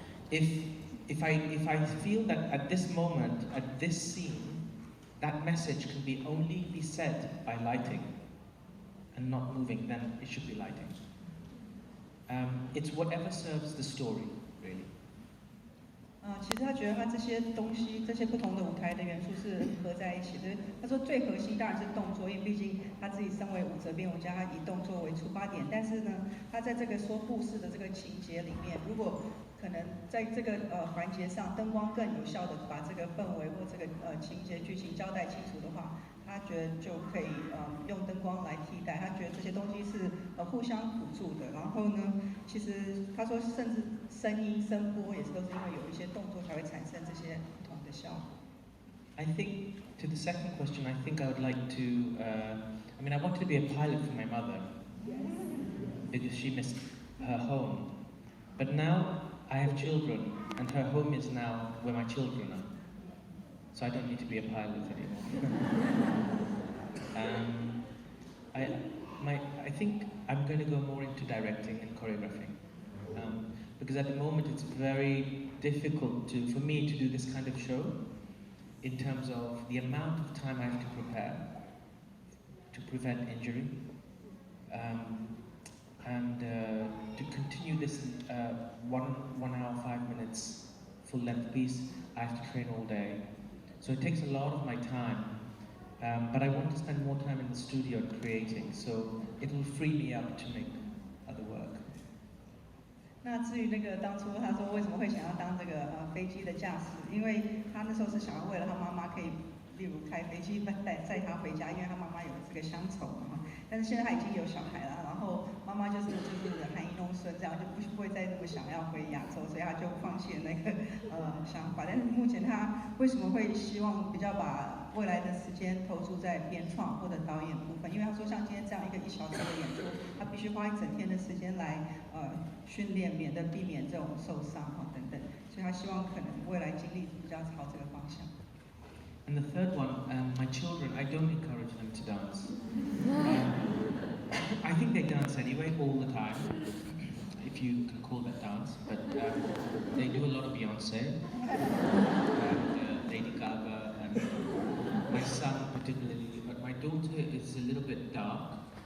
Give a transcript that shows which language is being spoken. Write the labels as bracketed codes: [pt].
[en] If I feel that at this moment, at this scene, that message can only be said by lighting and not moving, then it should be lighting. It's whatever serves the story, really. [zh] 其实他觉得他这些东西，这些不同的舞台的元素是合在一起的。他说最核心当然是动作，因为毕竟他自己身为舞者编舞家，他以动作为出发点。但是呢，他在这个说故事的这个情节里面，如果可能在这个环节上，灯光更有效的把这个氛围或这个情节剧情交代清楚的话，他觉得就可以用灯光来替代。他觉得这些东西是互相辅助的。然后呢，其实他说甚至声音声波也是都是因为有一些动作才会产生这些不同的效果。 [en] I think to the second question, I think I would like to. I wanted to be a pilot for my mother because she missed her home, but now I have children, and her home is now where my children are. So I don't need to be a pilot anymore. I think I'm going to go more into directing and choreographing. Because at the moment it's very difficult for me to do this kind of show in terms of the amount of time I have to prepare to prevent injury. And to continue this 1 hour, 5 minutes full length piece, I have to train all day. So it takes a lot of my time, but I want to spend more time in the studio creating, so it will free me up to make other work. [zh] 那至于当初他说为什么会想要当这个飞机的驾驶，因为他那时候是想要为了他妈妈可以，例如开飞机载他回家，因为他妈妈有这个乡愁嘛。但是现在他已经有小孩了，然后妈妈就是含饴弄孙，这样就不会再那么想要回亚洲，所以他就放弃了那个想法。但是目前他为什么会希望比较把未来的时间投注在编创或者导演部分？因为他说像今天这样一个1小时的演出，他必须花1整天的时间来训练，免得避免这种受伤等等，所以他希望可能未来精力比较朝这个方向。 [en] And the third one, my children, I don't encourage them to dance. I think they dance anyway all the time, if you can call that dance, but they do a lot of Beyonce, and Lady Gaga, and my son particularly, but my daughter is a little bit dark.